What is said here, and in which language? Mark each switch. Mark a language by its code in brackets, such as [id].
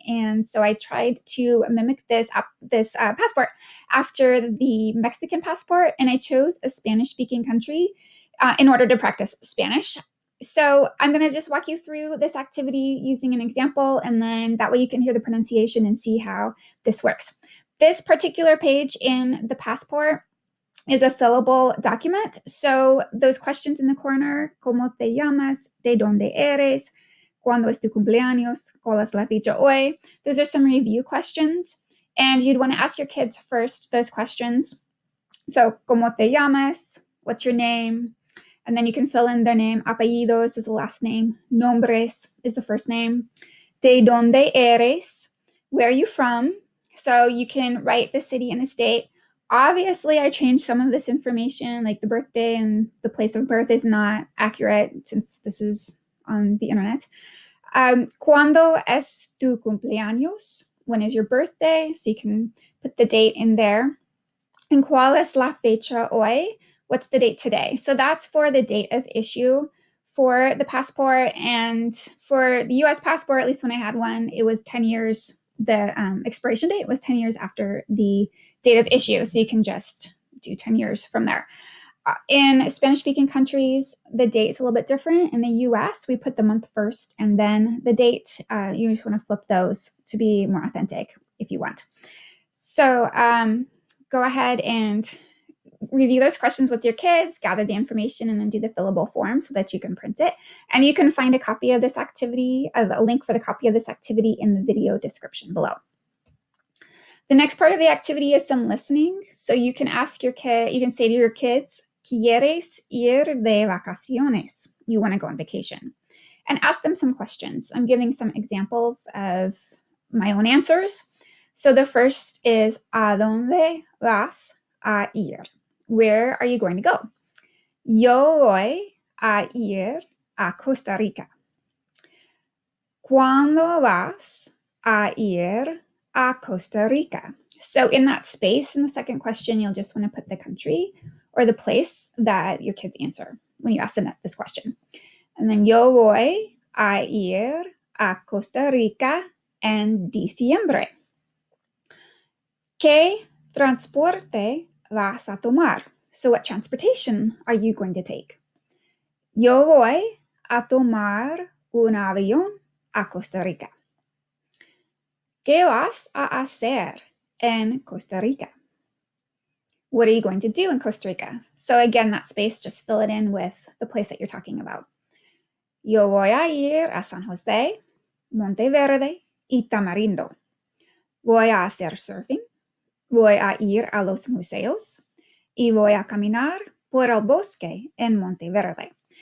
[en] And so I tried to mimic this passport after the Mexican passport, and I chose a Spanish-speaking country in order to practice Spanish. So I'm going to just walk you through this activity using an example, and then that way you can hear the pronunciation and see how this works. This particular page in the passport is a fillable document. So those questions in the corner, [es] ¿Cómo te llamas? ¿De dónde eres? ¿Cuándo es tu cumpleaños? ¿Cuál es la fecha hoy? [en] Those are some review questions. And you'd want to ask your kids first those questions. So, [es] ¿Cómo te llamas? [en] What's your name? And then you can fill in their name. Apellidos is the last name. Nombres is the first name. [es] ¿De dónde eres? [en] Where are you from? So you can write the city and the state. Obviously, I changed some of this information, like the birthday and the place of birth is not accurate since this is on the internet. [es] ¿Cuándo es tu cumpleaños? [en] When is your birthday? So you can put the date in there. And [es] ¿cuál es la fecha hoy? [en] What's the date today? So that's for the date of issue for the passport. And for the US passport, at least when I had one, it was 10 years. The expiration date was 10 years after the date of issue. So you can just do 10 years from there. In Spanish-speaking countries, the date is a little bit different. In the US, we put the month first and then the date. You just want to flip those to be more authentic if you want. So go ahead and review those questions with your kids, gather the information, and then do the fillable form so that you can print it. And you can find a copy of this activity, a link for the copy of this activity in the video description below. The next part of the activity is some listening. So you can ask your kid, you can say to your kids, [es] ¿Quieres ir de vacaciones? [en] You want to go on vacation. And ask them some questions. I'm giving some examples of my own answers. So the first is, [es] ¿A dónde vas a ir? [en] Where are you going to go? [es] Yo voy a ir a Costa Rica. ¿Cuándo vas a ir a Costa Rica? [en] So in that space in the second question, you'll just want to put the country or the place that your kids answer when you ask them this question. And then [es] yo voy a ir a Costa Rica en diciembre. ¿Qué transporte vas a tomar? [en] So what transportation are you going to take? [es] Yo voy a tomar un avión a Costa Rica. ¿Qué vas a hacer en Costa Rica? [en] What are you going to do in Costa Rica? So again, that space, just fill it in with the place that you're talking about. [es] Yo voy a ir a San José, Monteverde y Tamarindo. Voy a hacer surfing. Voy a ir a los museos. Y voy a caminar por el bosque en Monteverde.